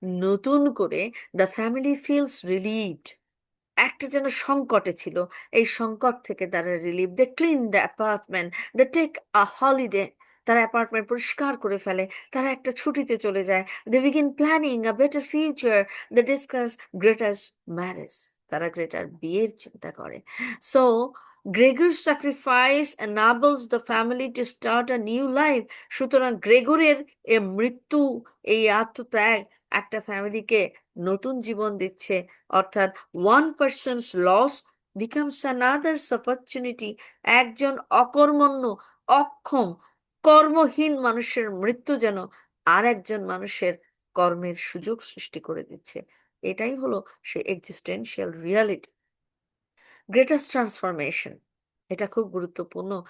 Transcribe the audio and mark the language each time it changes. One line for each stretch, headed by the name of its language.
Bangla: নতুন করে
English: the family feels relieved,
Bangla: একটা যেন সংকটে ছিল, এই সংকট থেকে তারা relieve.
English: they clean the apartment, they take a holiday,
Bangla: তারা অ্যাপার্টমেন্ট পরিষ্কার করে ফেলে, তারা একটা ছুটিতে চলে যায়।
English: they begin planning a better future, they discuss Grete's marriage,
Bangla: তারা গ্রেটার বিয়ের চিন্তা করে।
English: So Gregor's sacrifice enables the family to start a new life.
Bangla: সুতরাং গ্রেগরের এ মৃত্যু, এই আত্মত্যাগ একটা ফ্যামিলিকে নতুন জীবন দিচ্ছে।
English: অর্থাৎ one person's loss becomes another's opportunity.
Bangla: একজন অকর্মণ্য, অক্ষম, কর্মহীন মানুষের মৃত্যু যেন আর একজন মানুষের কর্মের সুযোগ সৃষ্টি করে দিচ্ছে। এটাই হলো সে এক্সিস্টেন্সিয়াল রিয়ালিটি। গ্রেটেস্ট ট্রান্সফরমেশন, এটা খুব গুরুত্বপূর্ণ।